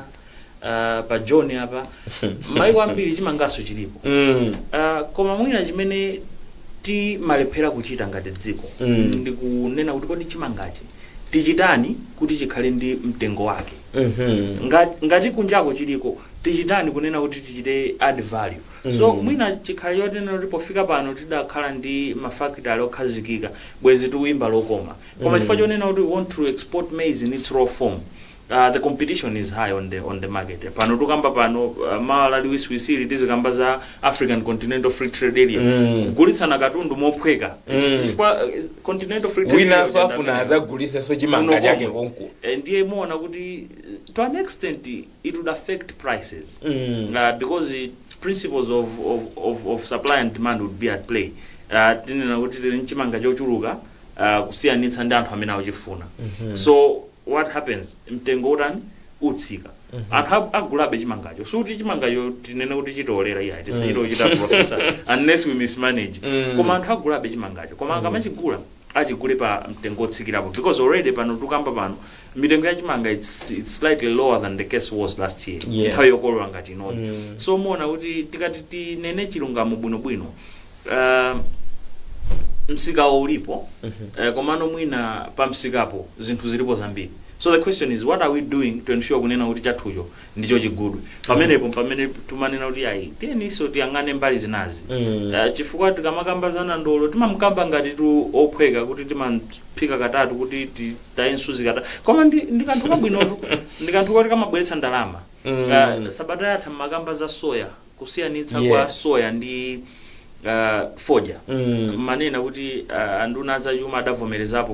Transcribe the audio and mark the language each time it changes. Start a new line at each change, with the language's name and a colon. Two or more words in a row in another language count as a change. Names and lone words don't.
Nyanja: pa John apa maiko ambiri chimangaso chilipo koma mwina chimene timalephera kuchita ngati dziko ndikunena kuti kodi chimangachi tichitani kuti chikhale ndi mtengo wake ngati kunjako chiliko tichitani kunena kuti tichite
English: add value
Nyanja: so mwina chikhale yotena kuti pofika pano tidakhala ndi mafactory okhazikika bwezi tuwimba lokoma koma chifukwa chonena kuti
English: we want to export maize in its raw form. The competition is high on the market.
Nyanja: Pano tukamba pano Malawi wisili tizikamba za African Continental Free Trade Area. Gulitsa na katundu mophweka. Chifukwa Continental Free Trade Area. Wina swafuna aza gulisa so chimanga chake konku. Ndiye muona kuti
English: to an extent it would affect prices. Because the principles of supply and demand would be at play.
Nyanja: Tinena kuti chimanga chochuluka kusiyanitsa ndi anthu amene akuchifuna.
English: So what happens
Nyanja: mtengo utani utsika anthu agulabe chimangacho suti chimangacho tinene kuti chitolera iya tisachita kuchita professor
English: unless we mismanage
Nyanja: koma anthu agulabe chimangacho koma akamachigula achigule pa mtengo otsikirapo
English: because already
Nyanja: pano tukamba pano mitengo ya chimanga
English: it's slightly lower than the case was last year
Nyanja: nthawi yokolola ngati inodi so muona kuti tikati tinene chilungamo bwinobwino msika ulipo komano mwina pa msikapo zinthu zilipo zambiri
English: so the question is what are we doing to ensure
Nyanja: kunena kuti chathucho ndicho chigudwe pamene tumanena kuti ayi teniso tiyang'ane mbali zinazi chifukwa tikamakambazana ndolo timamkamba ngati tu ophweka kuti timaphika katatu kuti tayensuzi katatu koma ndikanthu kabwinotu ndikanthu kuti kamabweretsa ndalama sabata yatha makamba za soya kusiyanitsa kwa soya ndi foja manena kuti anduna za chuma adavomerezapo